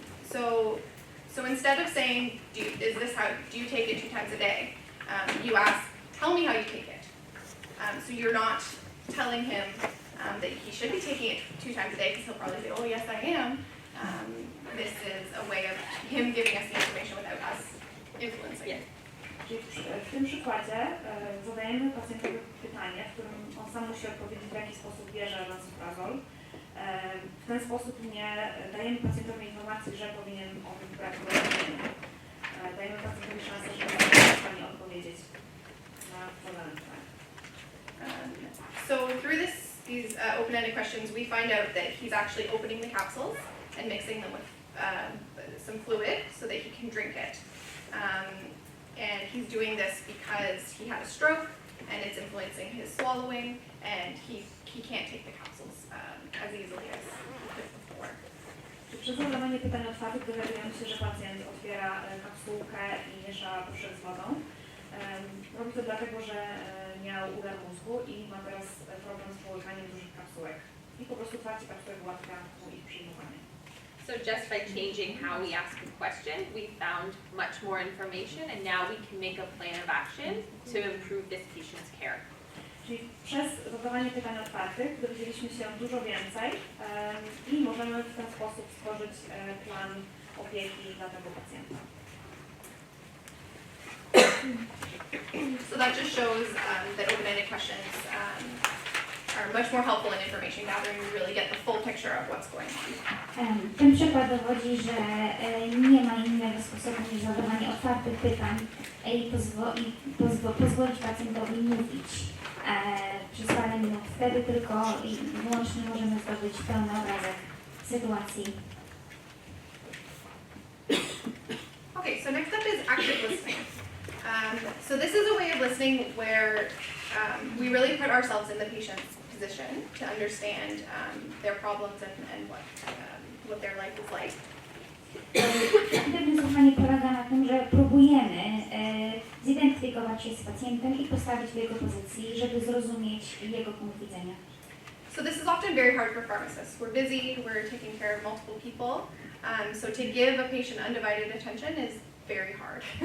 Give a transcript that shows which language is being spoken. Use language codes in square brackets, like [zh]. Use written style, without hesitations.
[en] So instead of saying, do you take it 2 times a day? You ask, tell me how you take it. So you're not telling him that he should be taking it 2 times a day, because he'll probably say, oh yes I am. This is a way of him giving us the information without us influencing it. [pl] Czyli w tym przykładzie zadajemy pacjentowi pytanie, w którym on sam musi odpowiedzieć, w jaki sposób bierze lansoprazol. W ten sposób nie dajemy pacjentowi informacji, że powinien o tym brać leczenie. Dajemy pacjentowi szansę, że jest w stanie odpowiedzieć na zadane pytanie. [en] So through these open-ended questions, we find out that he's actually opening the capsules and mixing them with some fluid so that he can drink it. And he's doing this because he had a stroke and it's influencing his swallowing, and he can't take the capsules as easily as he could before. [pl] Przez zadawanie pytań otwartych dowiadujemy się, że pacjent otwiera kapsułkę i miesza proszek z wodą. Robi to dlatego, że miał udar mózgu i ma teraz problem z połykaniem dużych kapsułek. I po prostu otwarcie kapsułek ułatwia mu ich przyjmowanie. [en] So just by changing how we ask a question, we found much more information, and now we can make a plan of action to improve this patient's care. [pl] Czyli przez zadawanie pytań otwartych dowiedzieliśmy się dużo więcej i możemy w ten sposób stworzyć plan opieki dla tego pacjenta. [en] So that just shows that open-ended questions are much more helpful in information gathering. We really get the full picture of what's going on. [pl] Ten przykład dowodzi, że nie ma innego sposobu niż zadawanie otwartych pytań i pozwolić pacjentowi mówić przez parę minut. Wtedy tylko i wyłącznie możemy zdobyć pełny obrazek sytuacji. [en] Okay, so next up is active listening. So this is a way of listening where we really put ourselves in the patient's position to understand their problems and what their life is like. [pl] Aktywne słuchanie polega na tym, że próbujemy zidentyfikować się z pacjentem i postawić w jego pozycji, żeby zrozumieć jego punkt widzenia. [en] So this is often very hard for pharmacists. We're busy, we're taking care of multiple people, so to give a patient undivided attention is very hard.